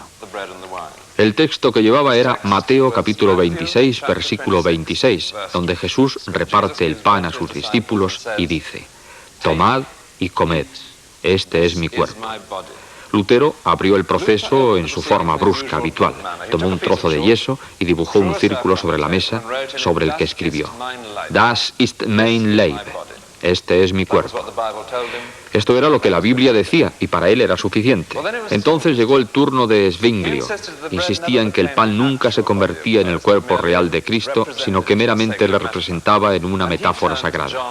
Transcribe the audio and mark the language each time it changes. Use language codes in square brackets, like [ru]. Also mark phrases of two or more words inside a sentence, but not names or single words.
[es] El texto que llevaba era Mateo capítulo 26, versículo 26, donde Jesús reparte el pan a sus discípulos y dice: tomad y comed, este es mi cuerpo. Lutero abrió el proceso en su forma brusca habitual. Tomó un trozo de yeso y dibujó un círculo sobre la mesa, sobre el que escribió: [de] Das ist mein Leib. [es] Este es mi cuerpo. Esto era lo que la Biblia decía, y para él era suficiente. Entonces llegó el turno de Zwinglio. Insistía en que el pan nunca se convertía en el cuerpo real de Cristo, sino que meramente le representaba en una metáfora sagrada.